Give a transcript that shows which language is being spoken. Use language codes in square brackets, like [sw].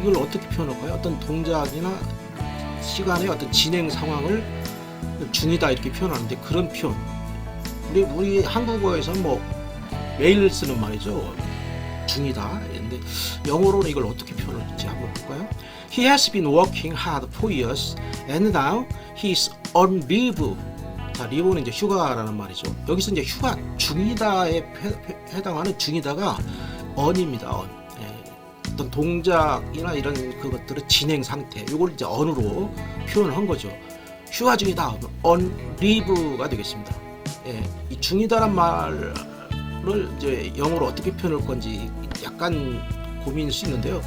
[ko] 이걸 어떻게 표현할까요? 어떤 동작이나 시간의 어떤 진행 상황을 중이다 이렇게 표현하는데 그런 표현. 우리 한국어에서 뭐 매일 쓰는 말이죠. 중이다. 근데 영어로는 이걸 어떻게 표현할지 한번 볼까요? [en] He has been working hard for years and now he's on leave. [ko] 자, leave는 이제 휴가라는 말이죠. 여기서 이제 휴가 중이다에 해당하는 중이다가 on입니다. on. 예, 어떤 동작이나 이런 그것들의 진행 상태. 이걸 이제 on으로 표현을 한 거죠. 휴가 중이다. [en] on leave [ko] 가 되겠습니다. 예, 이 중이다란 말을 이제 영어로 어떻게 표현할 건지 약간 고민일 수 있는데요.